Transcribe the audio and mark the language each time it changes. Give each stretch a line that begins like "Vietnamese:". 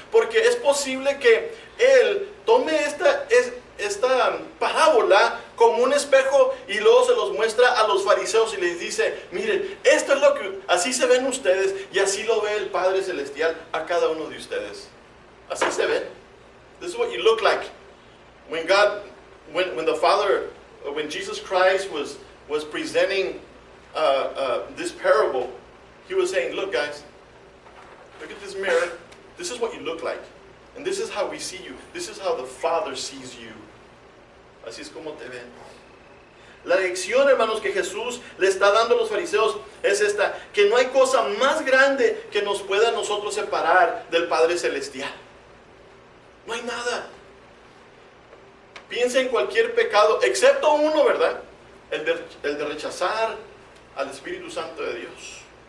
Spanish: Porque es posible que Él tome esta parábola como un espejo y luego se los muestra a los fariseos y les dice: miren, esto es lo que, así se ven ustedes y así lo ve el Padre Celestial a cada uno de ustedes. Así se ven.
English: This is what you look like. When the Father, when Jesus Christ was presenting this parable, He was saying, look guys, look at this mirror. This is what you look like. And this is how we see you. This is how the Father sees you.
Spanish: Así es como te ven. La lección, hermanos, que Jesús le está dando a los fariseos es esta: que no hay cosa más grande que nos pueda a nosotros separar del Padre Celestial. No hay nada. Piensa en cualquier pecado, excepto uno, ¿verdad? El de rechazar al Espíritu Santo de Dios.